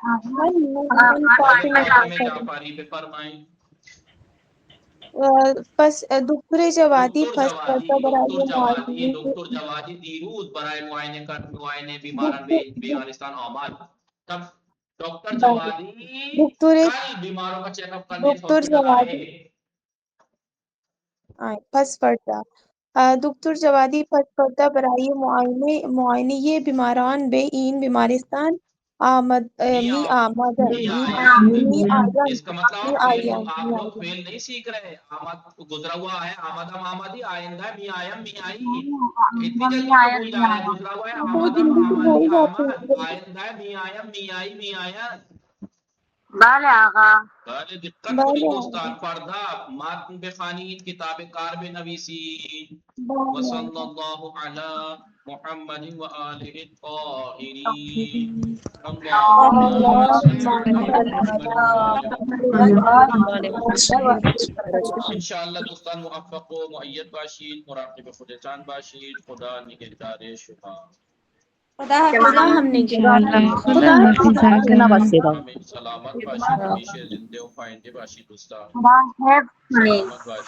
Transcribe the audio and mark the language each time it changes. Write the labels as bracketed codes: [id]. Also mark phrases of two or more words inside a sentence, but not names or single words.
[fa] فاطمه جعفری بفرمایید. پس دکتر جوادی پس دکتر جوادی دیروز برای معاینه بیماران به بیمارستان آمد. [ur] تب دکتر جوادی کل بیماروں کا [en] check up [ur] کرنے ہاسپٹل آئے. [fa] پس فردا دکتر جوادی پس فردا برای معاینه بیماران به این بیمارستان آمد می آمد می می آیا [ur] اس کا مطلب [fa] می [ur] آپ [fa] آیا [ur] فیل نہیں سیکھ رہے. آمد گزرا ہوا ہے, [fa] آمدم آمدی, [ur] آئندہ ہے [fa] می آیم می آئی. [ur] اتنی جلدی کیوں بھول جا رہے ہیں؟ گزرا ہوا ہے تو [fa] آمدم [ur] جلدی سے بھول [fa] آمدی [ur] جاتے [fa] آمد, [ur] ہیں. آئندہ ہے [fa] می آیم می آئی می آیا. بله آقا. بله دقت بله کنید آقا. دوستان. فردا متن بخوانید, کتاب کار بنویسید. بله [ar] وصلی الله علی محمد و آله الطاهرین. اللهم صل علی محمد و آل محمد. [fa] انشاءالله دوستان موفق و مؤید باشید, مراقب خودتان باشید. خدا نگهدار شما. خدا خدا حافظ. [ur] ہم نے [fa] خدا حافظ آقا. همه سلامت باشید, همیشه زنده و پاینده باشید دوستان. خدا حفظ کنید. سلامت باشید.